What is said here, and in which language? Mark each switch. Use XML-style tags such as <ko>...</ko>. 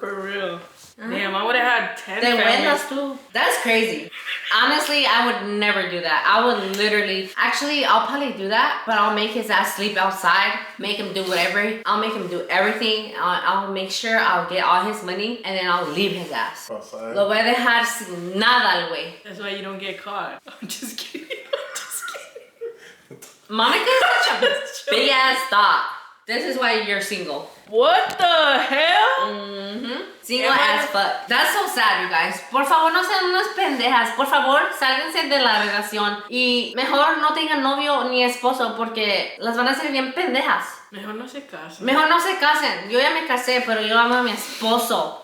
<en>For real. Damn, I would have had 10</en> <es>Te</es> <en>families.</en> <es>buenas tú.</es> <en>That's crazy. Honestly, I would never do that. I would literally, actually, I'll probably do that, but I'll make his ass sleep outside, make him do whatever. I'll make him do everything. I'll make sure I'll get all his money, and then I'll leave his ass. Outside.</en> <es>Lo voy a dejar sin nada al güey.</es> <en>That's why you don't get caught. I'm just kidding. I'm just kidding. Monica is such a big ass thought. This is why you're single. What the hell? Single as fuck. That's so sad, you guys.</en> <es>Por favor, no sean unas pendejas. Por favor, sálganse de la relación. Y mejor no tengan novio ni esposo porque las van a hacer bien pendejas. Mejor no se casen. Mejor no se casen. Yo ya me casé, pero yo amo a mi esposo.</es>